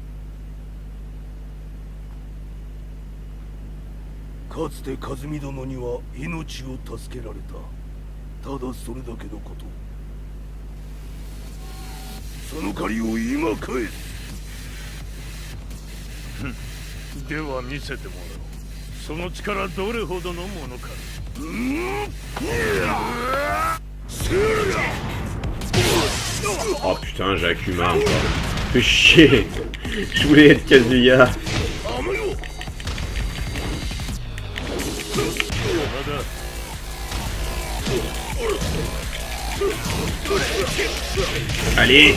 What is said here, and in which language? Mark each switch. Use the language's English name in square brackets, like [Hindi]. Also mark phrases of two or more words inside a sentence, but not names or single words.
[Japanese] かつて和美殿には命を助けられた。ただそれだけのこと。その借りを今返す。では見せてもらおう。その力どれほどのものか。 [French] Oh putain, j'ai Akuma encore. Fais chier. Je voulais être Kazuya. Allez.